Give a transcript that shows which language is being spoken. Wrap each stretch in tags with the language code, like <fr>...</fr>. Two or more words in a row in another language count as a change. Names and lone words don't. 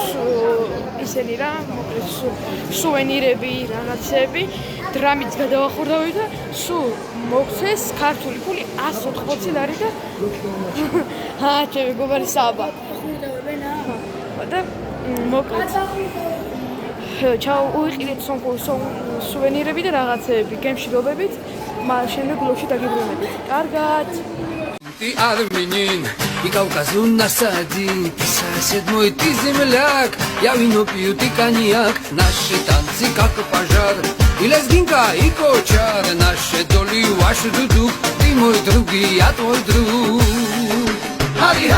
<ka>ისენი რა მოკლედ სუვენირები რაღაცები დრამით გადავახურდავით და სულ მოგცეს ქართული ფული 180 ლარი და ჩემი გობარი საბა და მოკლედ ჩავუიყიდეთ სომხურ სუვენირები და რაღაცები გემშვიდობებით მაგრამ შემდეგ ბლოგში დაგიბრუნებით კარგად</ka> <ru>Ты армянин, и Кавказу насади, сосед мой, ты земляк, я вино пью, ты коньяк, наши танцы как пожар, и лезгинка, и кочар, наши доли, ваши дудук, ты мой друг, и я твой друг.</ru>